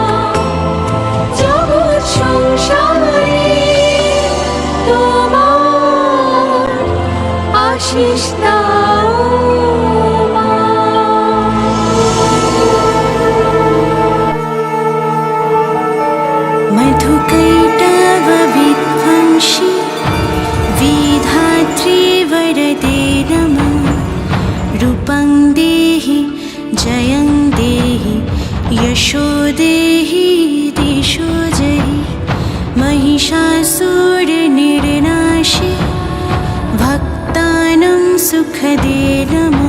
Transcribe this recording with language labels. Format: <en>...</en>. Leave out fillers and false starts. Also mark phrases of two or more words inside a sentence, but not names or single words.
<bn>জগৎ সংসারে তোমার আশিস দাও মা।</bn> <sa>মধুকৈটব বিধ্বংসী विधात्री वरदे नमः। रूपं देहि जयं देहि यशो देहि दिशो जहि। महिषासुरनिर्नाशे भक्तानां सुखदे नमः।</sa>